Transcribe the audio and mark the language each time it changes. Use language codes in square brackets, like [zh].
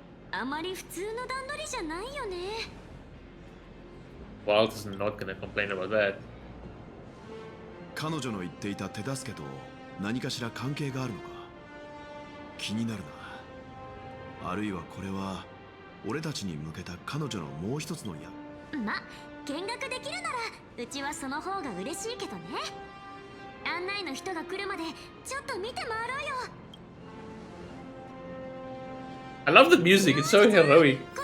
[ja] あまり普通の段取りじゃないよね。 [en] Walt is not gonna complain about that. [ja] 彼女の言っていた手助けと何かしら関係があるのか気になるな。あるいはこれは俺たちに向けた彼女のもう一つの矢。ま、見学できるならうちはその方が嬉しいけどね。案内の人が来るまでちょっと見て回ろうよ。 [en] I love the music, it's so heroic.